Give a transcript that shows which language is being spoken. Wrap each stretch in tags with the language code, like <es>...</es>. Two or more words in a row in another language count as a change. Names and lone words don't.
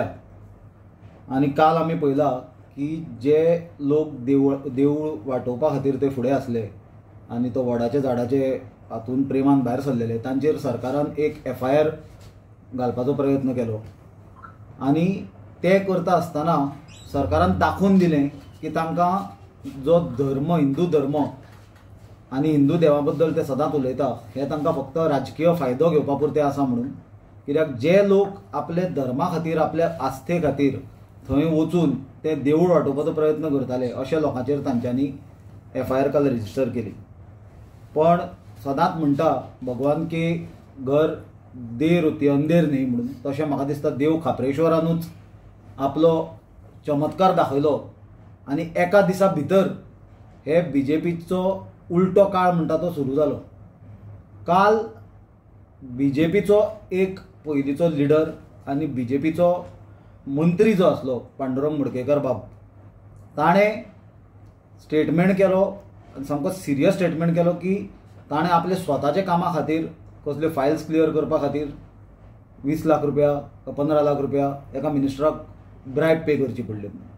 <kok>आनी काल आमी पळयला की जे लोक देवूळ वाटोवपा खातीर ते फुडें आसले आनी तो वडाच्या झाडाचे हातून प्रेमान भायर सरलेले तांचेर सरकारान एक FIR घालपाचो प्रयत्न केलो आनी ते करता आसतना सरकारान दाखोवन दिलें की तांकां जो धर्म हिंदू धर्म आनी हिंदू देवा बद्दल ते सदांच उलयता हे तांकां फक्त राजकीय फायदो घेवपा पुरते आसा म्हणून। कित्याक जे लोक आपले धर्मा खातीर आपल्या आस्थे खातीर थंय वचून ते देवूळ वाटोवपाचो प्रयत्न करताले अशा लोकांचेर तांच्यांनी FIR काल रजिस्टर केली। पण सदांच म्हणटा</kok> <hi>भगवान के घर देर होती अंधेर न्ही</hi> <kok>म्हणून, तशें म्हाका दिसता देव खापरेश्वरानूच आपलो चमत्कार दाखयलो आनी एका दिसा भितर हे BJPचो उलटो काळ म्हणटा तो सुरू जालो। काल BJPचो एक पयलींचो लिडर आनी BJPचो मंत्री जो आसलो पांडुरंग मुडकेकर बाब, ताणें स्टेटमेंट केलो सामको</kok> <en>serious statement</en> <kok>केलो की ताणें आपले स्वताचे कामा खातीर कसल्यो</kok> <en>files clear</en> <kok>करपा खातीर 20 लाख रुपया 15 लाख रुपया एका मिनिस्टराक</kok> <en>bribe pay</en> <kok>करची पडली।</kok>